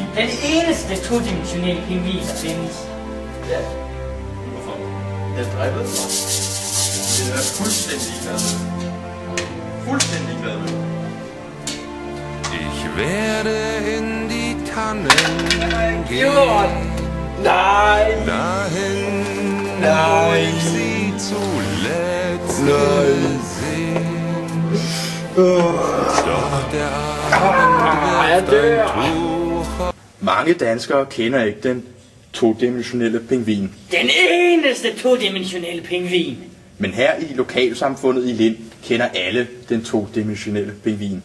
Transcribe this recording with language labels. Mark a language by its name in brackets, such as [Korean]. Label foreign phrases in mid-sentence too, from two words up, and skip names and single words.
[Danish] Den eneste todimensionelle pingvin, der findes. Ja. Hvorfor? Den dræbede mig. Det er fuldstændig glad med. Fuldstændig glad med. [German] Ich werde in die Tannen [Danish] Jord! Nej! [German] dahin, wo Nein. ich sie zuletzt Nein. gesehen. Doch der Abend [Danish] jeg [German] wirft [Danish] dør. [German] ein Tuch. [Danish] Mange danskere kender ikke den todimensionelle pingvin. Den eneste todimensionelle pingvin. Men her i lokalsamfundet i Lind kender alle den todimensionelle pingvin.